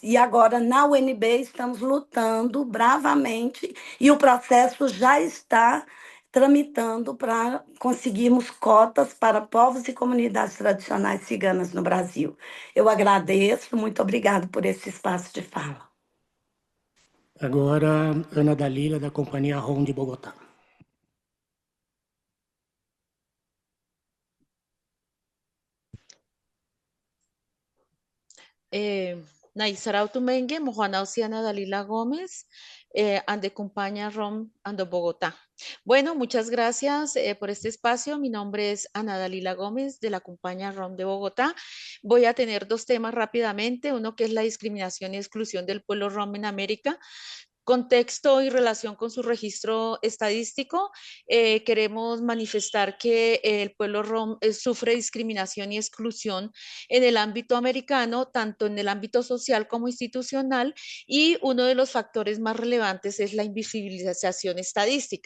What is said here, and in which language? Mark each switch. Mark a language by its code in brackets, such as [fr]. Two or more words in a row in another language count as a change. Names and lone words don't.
[pt] E agora, na UNB, estamos lutando bravamente e o processo já está tramitando para conseguirmos cotas para povos e comunidades tradicionais ciganas no Brasil. Eu agradeço, muito obrigada por esse espaço de fala. Agora, Ana Dalila, da Companhia ROM de Bogotá. [rom] Naisarau Tumengue, Mojuana Oceana Dalila Gómez, ande [es] compañía ROM, [rom] ando Bogotá. [es] Bueno, muchas gracias por este espacio. Mi nombre es Ana Dalila Gómez de la compañía ROM de Bogotá. Voy a tener dos temas rápidamente, uno que es la discriminación y exclusión del pueblo ROM en América. Contexto y relación con su registro estadístico, queremos manifestar que el pueblo rom sufre discriminación y exclusión en el ámbito americano, tanto en el ámbito social como institucional, y uno de los factores más relevantes es la invisibilización estadística.